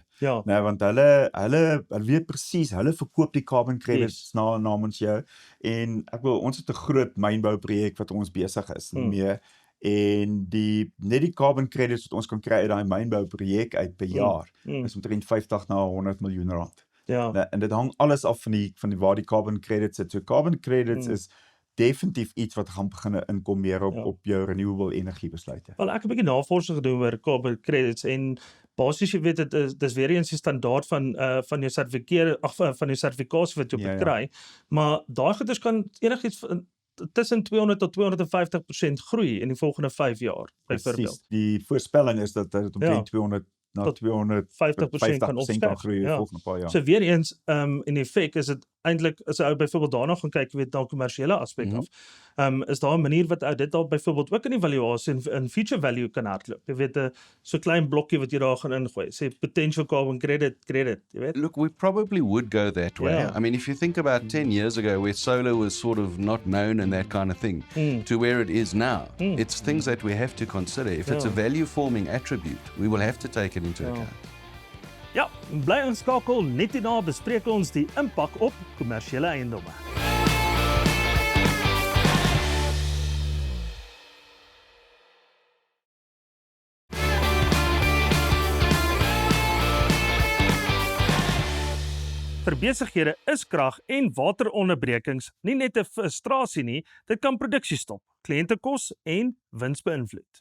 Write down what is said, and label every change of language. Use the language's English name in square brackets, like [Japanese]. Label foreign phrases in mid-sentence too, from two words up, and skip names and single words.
[Afrikaans] Want hulle weet presies, hulle verkoop die [English] carbon credits [Afrikaans] namens jou, en ons het 'n groot mynbouprojek wat ons besig is mee, en net die [English] carbon credits [Afrikaans] wat ons kan kry uit daai mynbouprojek uit per jaar, is omtrent 50 na 100 miljoen rand. En dit hang alles af van die waar die [English] carbon credits [Afrikaans] sit. So [English] carbon credits [Afrikaans] is definitief iets wat gaan begin inkom meer op jou renewable energie besluite. Wel, ek het 'n bietjie navorsing gedoen oor [English] carbon credits [Afrikaans] en basies jy weet dis weer eens die standaard van jou van jou sertifikasie wat jy moet kry, maar daai goeders kan enigiets tussen 200 tot 250% groei in die volgende 5 jaar byvoorbeeld. Die voorspelling is dat dit omtrent 200 na 250% kan groei volgende paar jaar. So weer eens in effek is dit eintlik as ou byvoorbeeld daarna gaan kyk weet na kommersiële aspek af. Is daar 'n manier wat ou dit al byvoorbeeld ook in die valuasie in [English] future value [Afrikaans] kan hardloop. Jy weet so klein blokkie wat jy daar gaan ingooi. [English] Sê potential carbon credit, [Afrikaans] jy weet. [English] Look, we probably would go that way. I mean, if you think about 10 years ago where solar was sort of not known and that kind of thing to where it is now, it's things that we have to consider. If it's a value forming attribute, we will have to take it into account. [Afrikaans] Ja, bly inskakel, net hierna bespreek ons die impak op kommersiële eiendomme. Vir besighede is krag en wateronderbrekings nie net 'n frustrasie nie, dit kan produksie stop, kliëntekos en wins beïnvloed.